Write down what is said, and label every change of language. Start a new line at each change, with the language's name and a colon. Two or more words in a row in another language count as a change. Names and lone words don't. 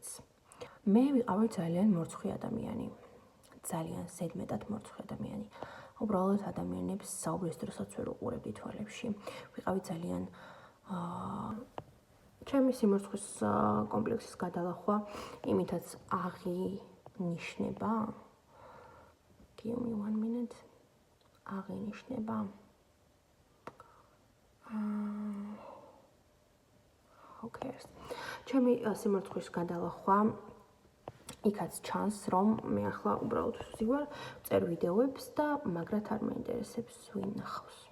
Georgian: მე ვიყავი ძალიან მორცხვი ადამიანი, ძალიან ზედმეტად მორცხვი ადამიანი. უბრალოდ ადამიანებს საუბრის დროსაც ვერ უყურებდი თვალებში. ვიყავი ძალიან ჩემი სიმორცხვის კომპლექსის გადალახვა იმითაც აღინიშნება.
English: Give me 1 minute.
Georgian: აღინიშნება. Okay. ჩემი სიმორცხვის გადალახვა იქაც ჩანს, რომ მე ახლა უბრალოდ ვზივარ, წერ ვიდეოებს და მაგრად არ მაინტერესებს ვინ ნახავს.